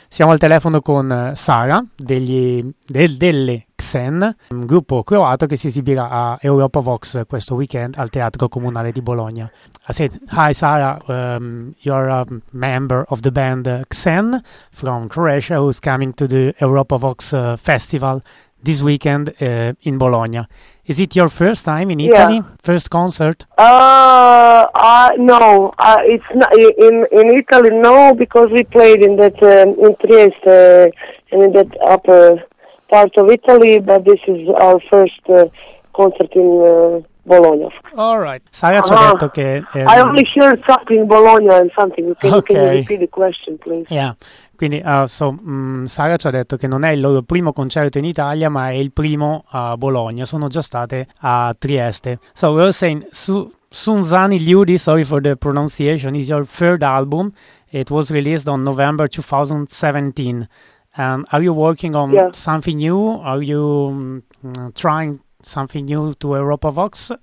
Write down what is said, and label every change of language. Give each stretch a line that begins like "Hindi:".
Italian: Siamo al telefono con Sara, delle Xen, un gruppo croato che si esibirà a Europa Vox questo weekend al Teatro Comunale di Bologna.
English: I said, hi Sara, you're a member of the band Xen from Croatia who's coming to the Europa Vox Festival this weekend in Bologna. Is it your first time in Italy? First concert? No, it's not in Italy. No, because we played in that in Trieste and in that upper part of Italy, but this is our first concert in Bologna. All right.
Italian: Sara ci ha detto che
English: I only heard something Bologna and something. Can you repeat the question, please? Yeah.
Italian: Quindi Sara ci ha detto che non è il loro primo concerto in Italia, ma è il primo a Bologna. Sono già state a Trieste.
English: So we were saying Sunzani Liudi, sorry for the pronunciation, is your third album. It was released on November 2017. Are you working on something new? Are you trying something new to Europa Vox?